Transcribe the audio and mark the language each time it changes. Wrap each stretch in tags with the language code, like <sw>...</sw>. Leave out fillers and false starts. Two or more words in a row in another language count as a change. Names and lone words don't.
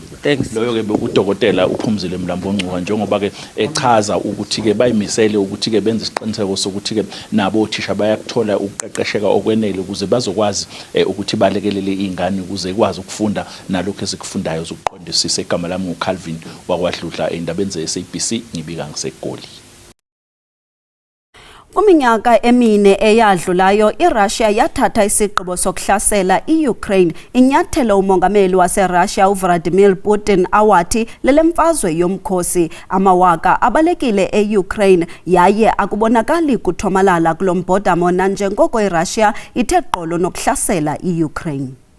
<zu>Loyo ke uDokotela uPhumzile Mlambo-Ngcuka njengoba ke echaza ukuthi ke bayimisele ukuthi ke benze isiqiniseko sokuthi ke nabo othisha bayakuthola ukuqeqesheka okwenele ukuze bazokwazi ukuthi balekelele izingane ukuze ikwazi ukufunda nalokho ezikufundayo zokuqondisisa. Igama lami uCalvin wakwaDludla endabeni ze-SABC ngibika ngiseGoli.</zu> <xh>Kuminyaka emine eyadlulayo iRussia yathatha isigqibo sokuhlasela iUkraine inyathelo umongameli waseRussia uVladimir Putin awathi lelemfazwe yomkhosi amawaka abalekile eUkraine yaye akubonakali kuthomalala kulombhodamo nanjengoko iRussia ithe qolo nokuhlasela iUkraine.</xh>